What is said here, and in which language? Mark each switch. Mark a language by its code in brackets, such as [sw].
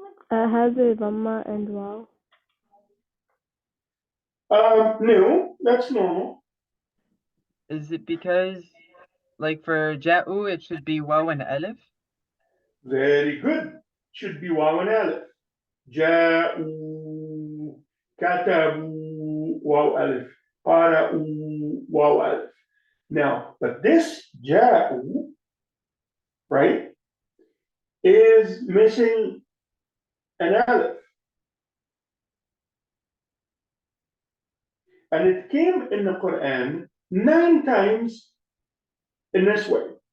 [en] has a dhamma and wow. No, that's normal. Is it because, like for ja'u, it should be waw and alif? Very good. Should be waw and alif. [ar] جاءوا كتبوا واو ألف قرأوا واو ألف. [en] Now, but this جاءوا, right, is missing an alif. And it came in the Quran 9 times in this way.